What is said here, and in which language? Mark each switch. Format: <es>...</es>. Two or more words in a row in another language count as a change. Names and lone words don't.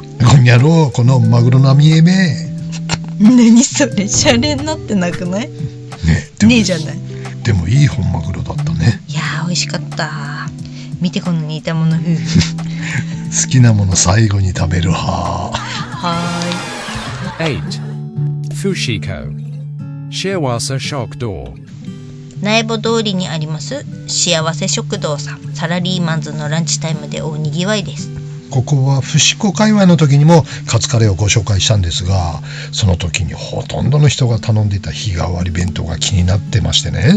<ja>こんやろう、このマグロ並みえめ。何それ、シャレになってなくない？ねえじゃない。でもいい本マグロだったね。いやー美味しかった。見てこの似たもの夫婦好きなもの最後に食べる派。は 8. Fushiko. Shiawasa Shokdo. 苗穂通りにあります幸せ食堂さん。サラリーマンズのランチタイムで大にぎわいです。ここは伏子界隈の時にもカツカレーをご紹介したんですが、その時にほとんどの人が頼んでいた日替わり弁当が気になってましてね。</ja>